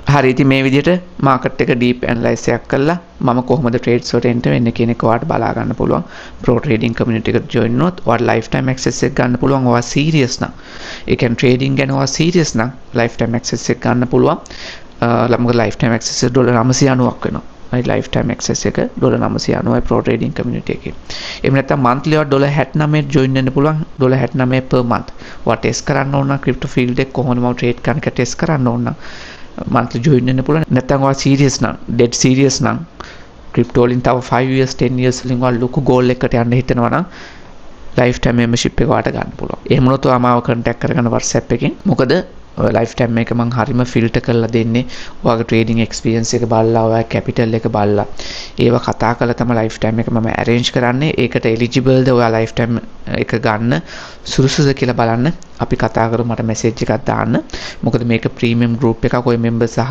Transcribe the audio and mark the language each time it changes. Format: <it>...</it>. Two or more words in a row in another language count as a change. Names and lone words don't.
<si>හරි ඉතින් මේ විදිහට මාකට් එක</si> <en>deep analysis</en> <si>එකක් කළා මම කොහොමද ට්‍රේඩ්ස් වලට එන්ටර් වෙන්නේ කියන එක ඔයාලට බලා ගන්න පුළුවන්.</si> <en>pro trading community</en> <si>එකට ජොයින් වුණොත් ඔයාලට</si> <en>life time access</en> <si>එක ගන්න පුළුවන්. ඔයා සීරියස් නම් ඒ කියන්නේ ට්‍රේඩින් ගැන ඔයා සීරියස් නම්</si> <en>life time access</en> <si>එක ගන්න පුළුවන්. මොකද</si> <en>life time access</en> <si>එක $990ක් වෙනවා.</si> <en>my lifetime access එක $990යි pro trading community එකේ.</en> <si>එහෙම නැත්නම් monthly ඔයාලා $69 join වෙන්න පුළුවන්. $69</si> <en>per month.</en> <si>ඔයා test කරන්න ඕන නම්</si> <en>crypto field</en> <si>එක කොහොමද මම trade කරන්න කියලා test කරන්න ඕන නම්</si> <en>monthly join</en> <si>වෙන්න පුළුවන්. නැත්නම් ඔයා serious නම්</si> <en>dead serious</en> <si>නම් crypto වලින් තව</si> <en>5 years 10 years</en> <si>වලින් ඔයා ලොකු goal එකකට යන්න හිතනවා නම්</si> <en>lifetime membership</en> <si>එක ඔයාලට ගන්න පුළුවන්. එහෙම වුණොත් ඔයා මාව contact කරගන්න WhatsApp එකෙන්. මොකද lifetime එක මම හරිම ෆිල්ටර් කරලා දෙන්නේ ඔයාගේ</si> <en>trading experience</en> <si>එක බලලා ඔයාගේ කැපිටල් එක බලලා ඒව කතා කරලා තමයි lifetime එක මම arrange කරන්නේ ඒකට eligible ද ඔයා lifetime එක ගන්න සුදුසුද කියලා බලන්න අපි කතා කරමු මට message එකක් දාන්න මොකද මේක</si> <en>premium group</en> <si>එකක් ඔය members</si>